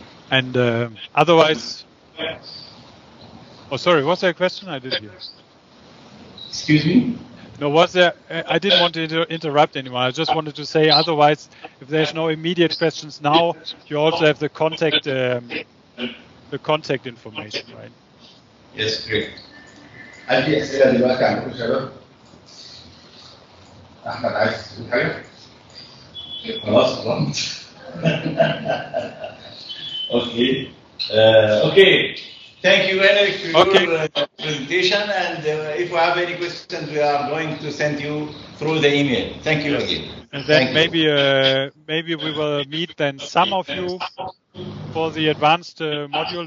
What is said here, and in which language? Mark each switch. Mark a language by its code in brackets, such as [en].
[en] And otherwise, oh, sorry, was there a question? I didn't hear. Excuse me? No, was there? I didn't want to interrupt anyone. I just wanted to say, otherwise, if there's no immediate questions now, you also have the contact information, right? Yes, great. [ar] هل في أسئلة دلوقتي عندكم شباب؟ أحمد عايز تقول حاجة؟ خلاص خلاص. [en] Okay. Okay. Thank you, Henrik, for your presentation. And if we have any questions, we are going to send you through the email. Thank you again. And then maybe we will meet then some of you for the advanced module.